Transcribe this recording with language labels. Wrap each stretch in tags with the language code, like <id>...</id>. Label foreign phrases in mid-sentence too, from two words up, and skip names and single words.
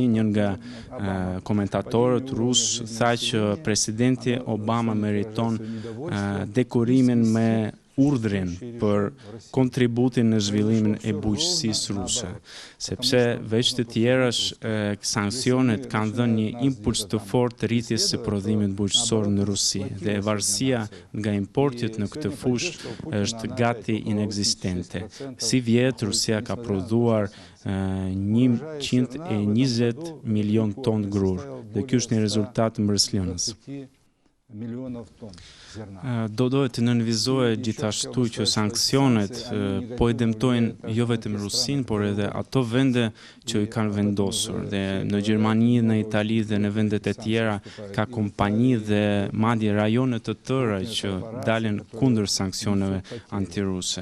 <sq>Një nga komentatorët rus tha që presidenti Obama meriton dekorimin me urdhrin për kontributin në zhvillimin e bujqësisë ruse, sepse veç të tjerash sanksionet kanë dhënë një impuls të fortë rritjes së prodhimit bujqësor në Rusi dhe varësia nga importet në këtë fushë është gati inekzistente. Si vjet Rusia ka prodhuar 120 milion ton grur dhe ky është një rezultat mbërëslënës.</sq> <ru>миллионов тонн зерна.</ru> <sq>Do dohet të nënvizohet gjithashtu që sanksionet po i dëmtojnë jo vetëm Rusinë, por edhe ato vende që i kanë vendosur. Dhe në Gjermani, në Itali dhe në vendet e tjera ka kompani dhe madje rajone të tëra që dalin kundër sanksioneve antiruse.</sq>